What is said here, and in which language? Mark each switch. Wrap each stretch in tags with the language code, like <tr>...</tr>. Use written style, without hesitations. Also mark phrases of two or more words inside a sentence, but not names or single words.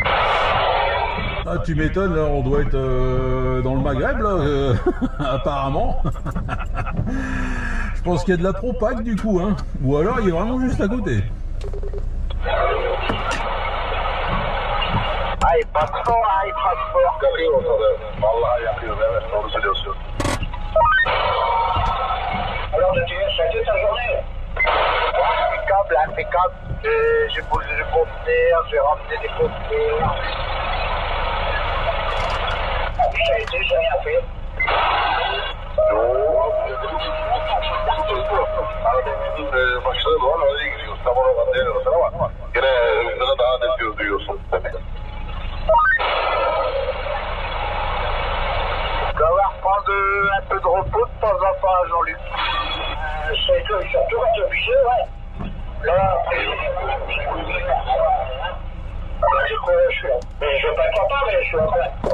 <fr>Ah, tu m'étonnes, là, on doit être dans le Maghreb, là, apparemment. Je pense qu'il y a de la propague, du coup, hein. Ou alors, il est vraiment juste à côté. Ah, il passe fort, ah, il passe fort.</fr> <tr>Vallahi yapıyor, evet, doğru söylüyorsun.</tr> <fr>Alors, de dire, ça a été ta journée? Impeccable, impeccable. J'ai posé des conteneurs, j'ai ramené des conteneurs. Ah, puis ça a été, j'ai rien fait.</fr> <tr>Başladı bu arada oraya gidiyoruz. Tam oradan deniyoruz ama yine hızını daha net duyuyorsun tabii.</tr> <fr>Tu vas avoir prendre un peu de repos de temps en temps, Jean-Luc. C'est que, surtout quand tu es obligé, ouais. Là, je vais pas être content, mais je suis en train.</fr>